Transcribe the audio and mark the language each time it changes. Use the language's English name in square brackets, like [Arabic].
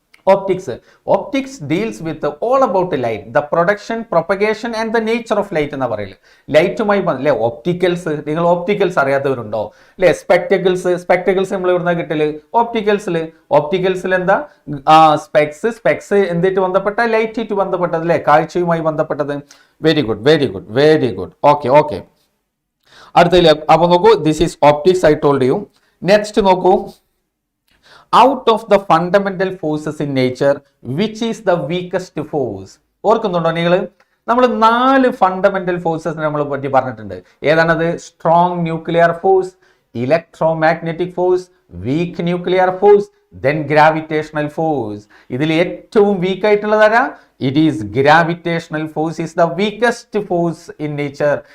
[English] Optics deals with all about light, the production, propagation and the nature of light [Malayalam] എന്ന് പറയില്ല. ലൈറ്റുമായി അല്ലെ opticals. നിങ്ങൾ opticals അറിയാത്തവരുണ്ടോ അല്ലെ? Spectacles നമ്മൾ ഇവിടുന്ന് കിട്ടല് ഓപ്റ്റിക്കൽസിൽ എന്താ? സ്പെക്സ് എന്തിട്ട് ബന്ധപ്പെട്ട? ലൈറ്റ് ബന്ധപ്പെട്ടത് അല്ലെ, കാഴ്ചയുമായി ബന്ധപ്പെട്ടത്. [English] Very good very good very good. Okay okay, [Malayalam] അടുത്തതിൽ അപ്പൊ നോക്കൂ, [English] This is optics, I told you. [Malayalam] Next നോക്കൂ. [English] Out of the fundamental forces in nature, which is the weakest force? [Malayalam] ഓർക്കുന്നുണ്ടോ നിങ്ങൾ? നമ്മൾ 4 ഫണ്ടമെന്റൽ ഫോഴ്സസ് നമ്മൾ പറ്റി പറഞ്ഞിട്ടുണ്ട്. ഏതാണത്? [English] Strong nuclear force, electromagnetic force, weak nuclear force, then gravitational force. [Malayalam] ഇതിൽ ഏറ്റവും വീക്ക് ആയിട്ടുള്ളത് ആരാ? [English] It is gravitational force is the weakest force in nature.